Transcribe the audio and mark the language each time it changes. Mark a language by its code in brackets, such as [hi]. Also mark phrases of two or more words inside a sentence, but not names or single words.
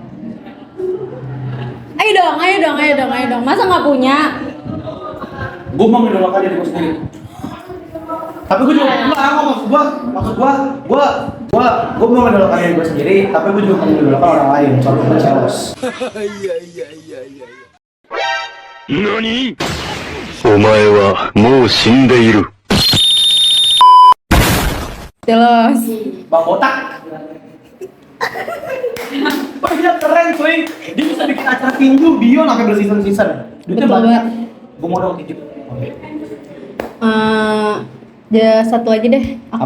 [id] Ayo dong. Masa nggak punya? Gue mau mengidolakan diri gue sendiri. Tapi gue juga gue mau mengidolakan diri gue sendiri, tapi gue juga mau mengidolakan orang lain. Contoh gue Charles. [ja] 何お前はもう死んでいる。 [id] Jelas. Bang Botak. Wah dia keren cuy. Dia bisa bikin acara tinju Bion sampai berseason-season. Duitnya Betul banyak. banget. Gue mau dong titip. Oke. Satu lagi deh, aku